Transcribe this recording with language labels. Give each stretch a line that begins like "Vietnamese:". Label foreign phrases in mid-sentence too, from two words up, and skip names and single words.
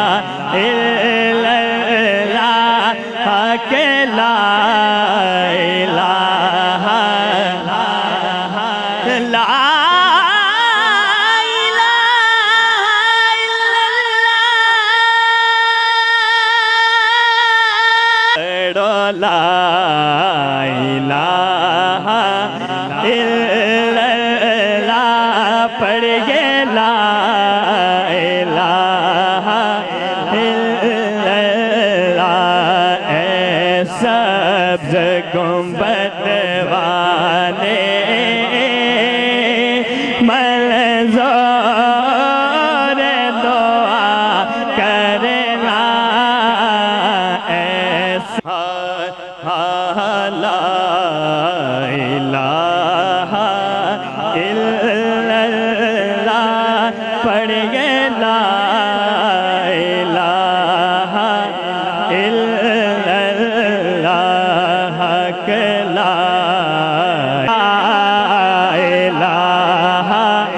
Arabic: حق لا إله لا لا إله إلا الله
Urdu: پڑھیے
Arabic: لا إله إلا الله
Urdu: اے سبز گنبد والے منظور دعا کرنا
Arabic: ایسا لا إله إلا الله پڑھیے لا إله إلا الله حق لا إله